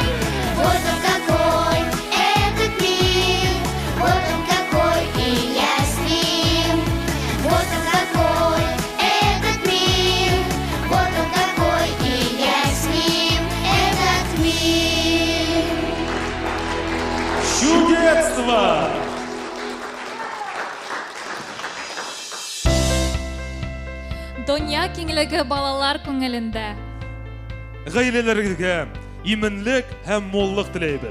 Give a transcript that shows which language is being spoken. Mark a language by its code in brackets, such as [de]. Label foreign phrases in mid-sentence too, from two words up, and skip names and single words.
[ru] Вот он какой, этот мир. Вот он какой, и я с ним. Вот он какой, этот мир. Вот он какой, и я с ним. Этот мир. Чудесство! [tt] Дөнья киңлеге балалар күңелендә. Гаиләләрегезгә именлек һәм моллык теләйбез.